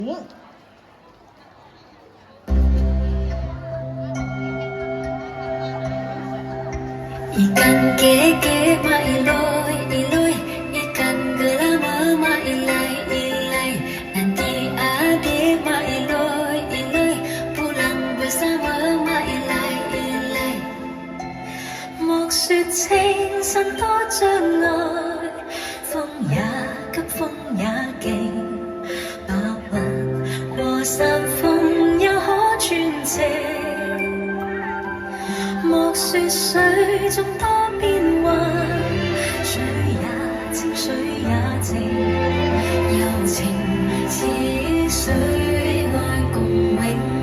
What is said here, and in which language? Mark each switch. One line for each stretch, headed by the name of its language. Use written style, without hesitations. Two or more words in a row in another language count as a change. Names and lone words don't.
Malay: Ikan keke mailoi iloi, ikan gelama mailai ilai. Nanti adik mailoi iloi, pulang bersama mailai ilai.
Chinese: 莫說清新多障礙，風也急風也勁，白雲過山峰也可傳情。莫說水中多變幻，水也清水也靜，柔情似水愛共永。